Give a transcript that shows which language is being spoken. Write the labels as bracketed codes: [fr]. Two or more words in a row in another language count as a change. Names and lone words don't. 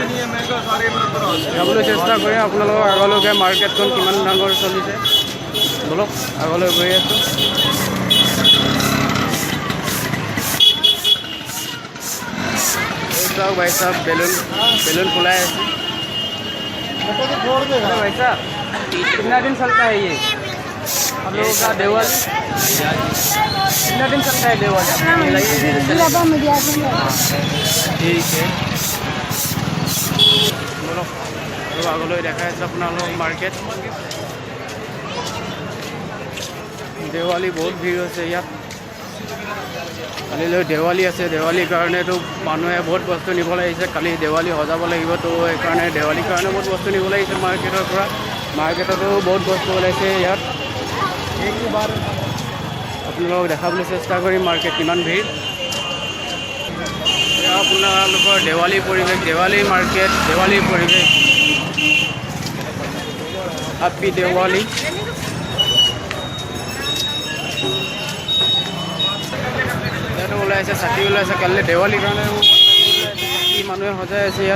[as] যাবলৈ চেষ্টা কৰিম আপোনালোকক আগলৈকে মাৰ্কেটখন কিমান ডাঙৰ চলিছে। বলক আগলৈ গৈ আছোঁ। [hi] चाहब भाई साहब बैलून फुलाए। भाई साहब कितना दिन चलता है ये हम लोगों का देवल? कितना दिन चलता है देवल? ठीक है बोलो। [as] আগলৈ দেখাই আছে আপোনালোকক মাৰ্কেট। দেৱালী বহুত ভিৰ হৈছে ইয়াত। কালিলৈ দেৱালী আছে, দেৱালীৰ কাৰণেতো মানুহে বহুত বস্তু নিবলৈ আহিছে। কালি দেৱালী সজাব লাগিব, তো সেইকাৰণে দেৱালীৰ কাৰণে বহুত বস্তু নিবলৈ আহিছে মাৰ্কেটৰ পৰা। মাৰ্কেটতো বহুত বস্তু ওলাইছে ইয়াত। আপোনালোকক দেখাবলৈ চেষ্টা কৰিম মাৰ্কেট কিমান ভিৰ। আপোনালোকৰ দেৱালীৰ পৰিৱেশ, দেৱালীৰ মাৰ্কেট, দেৱালীৰ পৰিৱেশ। [en] हैप्पी देवाली। [as] ইয়াতো ওলাইছে চাকি ওলাইছে। কাইলৈ দেৱালীৰ কাৰণে মানুহে সজাই আছে ইয়াত।